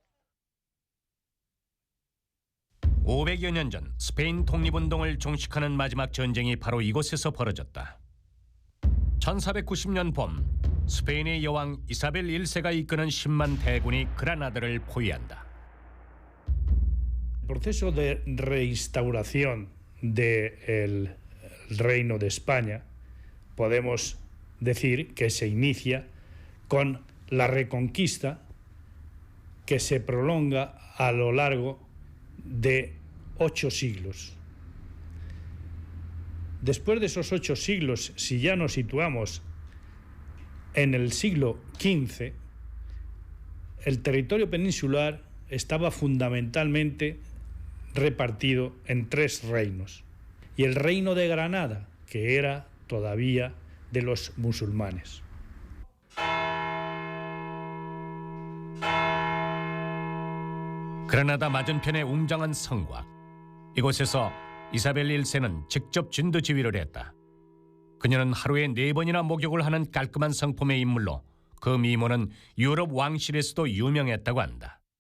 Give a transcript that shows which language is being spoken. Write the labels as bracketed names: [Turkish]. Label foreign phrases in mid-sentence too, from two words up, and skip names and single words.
[Korean] 500여 년 전 스페인 독립운동을 종식하는 마지막 전쟁이 바로 이곳에서 벌어졌다. 1490년 봄 스페인의 여왕 이사벨 1세가 이끄는 10만 대군이 그라나다를 포위한다. [Spanish] El proceso de reinstauración del Reino de España podemos decir que se inicia con la reconquista que se prolonga a lo largo de 8 siglos. Después de esos 8 siglos, si ya nos situamos en el siglo XV, el territorio peninsular estaba fundamentalmente repartido en 3 reinos. Y el reino de Granada, que era todavía de los musulmanes. [Korean] 그라나다 맞은편의 웅장한 성곽. 이곳에서 이사벨 1세는 직접 진두지휘를 했다. 그녀는 하루에 4번이나 목욕을 하는 깔끔한 성품의 인물로 그 미모는 유럽 왕실에서도 유명했다고 한다.